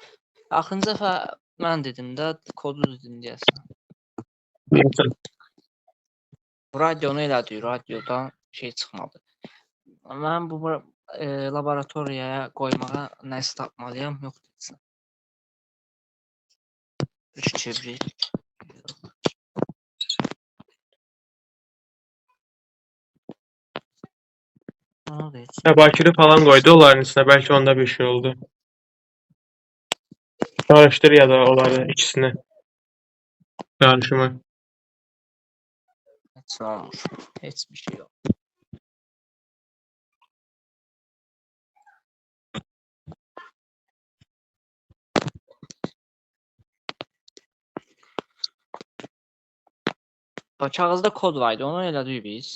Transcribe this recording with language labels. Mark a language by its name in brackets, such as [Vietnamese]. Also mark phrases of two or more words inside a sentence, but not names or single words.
[Azerbaijani] Axırıncı dəfə mən dedim də, kodu dedim deyəsən. Neyse. Radionu elədi, radiodan şey çıxmadı. Mən bu laboratoriyaya qoymağa nəsə tapmalıyam, yox desən. Bir kibrit. [Turkish] Bakırı falan koydu onların içine. Belki onda bir şey oldu. Karıştır ya da onları ikisini. Karışımı. [Azerbaijani] Heç nə olmur. Heç bir şey yox. Kağızda kod var idi, onu elədik biz.